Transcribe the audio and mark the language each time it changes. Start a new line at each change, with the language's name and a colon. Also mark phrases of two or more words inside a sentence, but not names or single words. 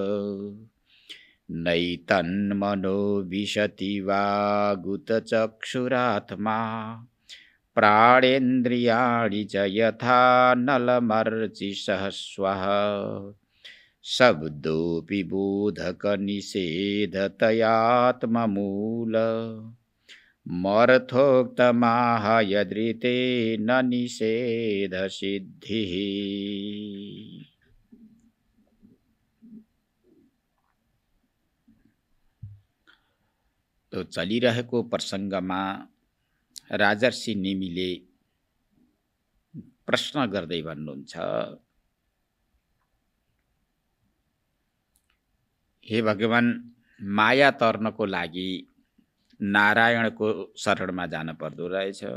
Sanskrit: नैतन्मनो विशति वागुतचक्षुरात्मा प्राणेन्द्रियाणि च यथा नलमर्चिषः स्वः शब्दोऽपि बोधकनिषेधतयात्ममूल मर्थोक्तमाह यदृते न निषेध सिद्धिः।
Nepali: तो चलिरहेको प्रसङ्गमा राजर्षि नेमिले प्रश्न गर्दै भन्नुहुन्छ, हे भगवान, माया तर्नको लागि नारायणको शरणमा जान पर्दो रहेछ।